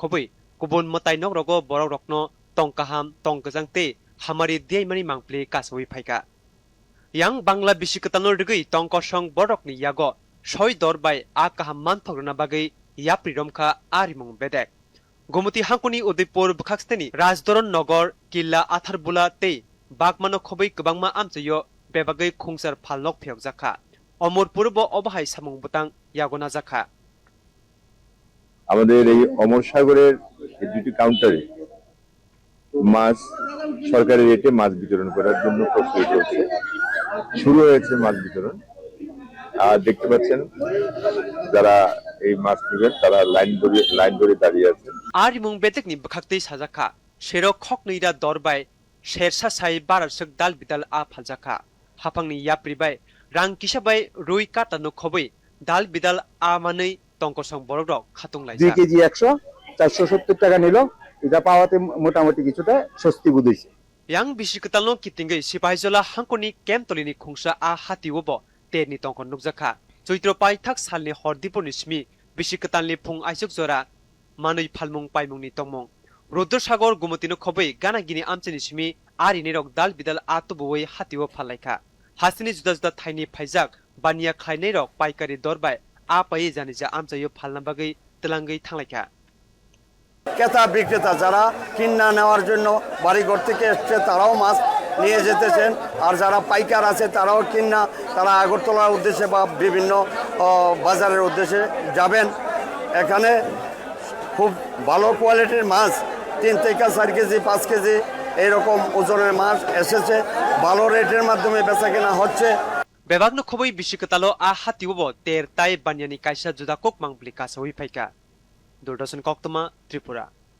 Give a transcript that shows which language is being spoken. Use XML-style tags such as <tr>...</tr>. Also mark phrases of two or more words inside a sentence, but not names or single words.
<trp>khoboi kubon matai nok rogo borok rokno tongkaham tongkajangte hamari deimani mangpli kasoi phaika yang bangla bishikatalno rigei tongkosong borokni yago Shoi dorbai a kaham manthogrna bagai yapri romkha arimung bedek Gomoti hankuni Udaipur bkhaksteni Rajdoron Nogor Killa Atharbula te Bagmano khobai kwbangma amchayo bebagai khungsar phalnok pheyokjakha Omorpur bo obhai samung butang yagona jakha</trp> <bn>আমাদের এই অমর সাগরের দুটি কাউন্টারে মাছ সরকারি রেটে মাছ বিতরণ করার জন্য প্রস্তুতি চলছে শুরু হয়েছে মাছ বিতরণ আর দেখতে পাচ্ছেন যারা এই মাছ নেবেন তারা লাইন ধরে দাঁড়িয়ে আছেন</bn> <trp>Arimung bedek ni bkhaktei sajakha Shero khokneira dorbai Shersa sai barasuk dal bidal a phaljakha Hapangni yapribai Rang kisabai rui kata no khobai dal bidal a manei tongkosong borok khatung laisa</trp> <bn>2 কেজি 100 470 টাকা নিল এটা পাওয়াতে মোটামুটি কিছুটা স্বস্তি বোধ হইছে</bn> <trp>Yang bishikatalno kitingei sipaijola hankoni kemtolini khungsa a hatiwobo terni tongkon nukjakha Choitro paithak salni hordipur nismi bishikatalni phung aisuk jora manui phalmung paimungni tongmong Rodor Sagor Gomotino khobai gana gini amcheni simi ari nerok dal bidal atuboi hatiwo phalaika Hasini juda juda thaini phaijak bania khlainai rok paikari dorbai a pai janija amchayo phalna bagai telangai thanglaika</trp> <bn>ক্রেতা বিক্রেতা যারা কিন্না নেওয়ার জন্য বাড়িঘর থেকে এসছে তারাও মাছ নিয়ে যেতেছেন আর যারা পাইকার আছে তারাও কিন্না তারা আগরতলার উদ্দেশ্যে বা বিভিন্ন বাজারের উদ্দেশ্যে যাবেন এখানে খুব ভালো কোয়ালিটির মাছ 3 থেকে 4 কেজি 5 কেজি এইরকম ওজনের মাছ এসেছে ভালো রেটের মাধ্যমে বেচাকেনা হচ্ছে</bn> <trp>Bebagno khobai bishikatalo a hatiwobo ter tai banyani kaisa juda kok mangpli kasoi phaika Durdashan Koktama Tripura</trp>